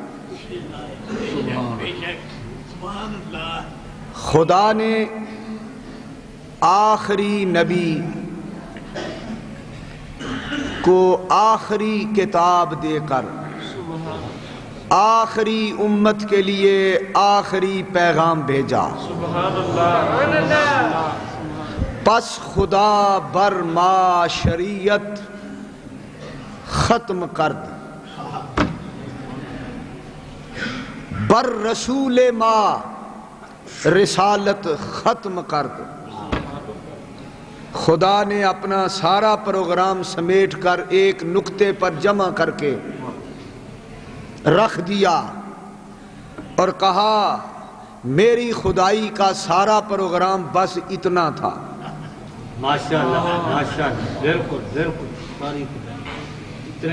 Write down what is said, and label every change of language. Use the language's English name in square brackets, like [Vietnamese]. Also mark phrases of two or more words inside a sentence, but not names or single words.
[Urdu] خدا نے آخری نبی کو آخری کتاب دے کر آخری امت کے لیے آخری پیغام بھیجا۔ [Persian] پس خدا بر ما شریعت ختم کرد، بر رسول ما رسالت ختم کرد۔ [Urdu] خدا نے اپنا سارا پروگرام سمیٹ کر ایک نقطے پر جمع کر کے رکھ دیا اور کہا میری خدائی کا سارا پروگرام بس اتنا تھا۔ ماشاءاللہ ماشاءاللہ، بالکل بالکل،